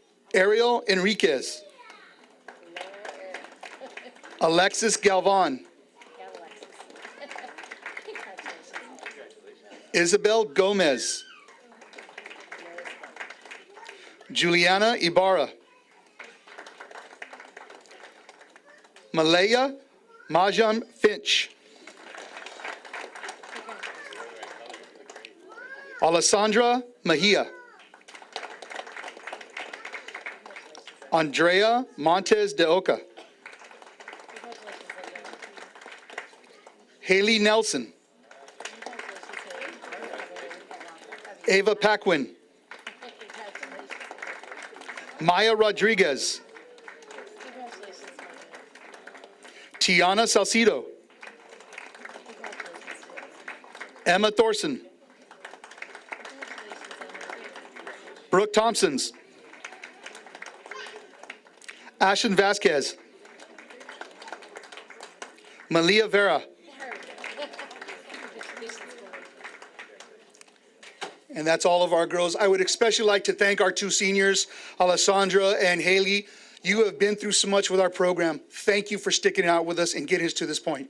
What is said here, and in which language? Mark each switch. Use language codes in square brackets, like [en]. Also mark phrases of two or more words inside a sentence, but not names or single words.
[en] Ariel Enriquez. Alexis Galvan. Isabel Gomez. Juliana Ibarra. Malaya Majam Finch. Alessandra Mejia. Andrea Montes de Oca. Haley Nelson. Ava Paquin. Maya Rodriguez. Tiana Salcido. Emma Thorson. Brooke Thompsons. Ashton Vasquez. Malia Vera. And that's all of our girls. I would especially like to thank our two seniors, Alessandra and Haley. You have been through so much with our program. Thank you for sticking out with us and getting us to this point.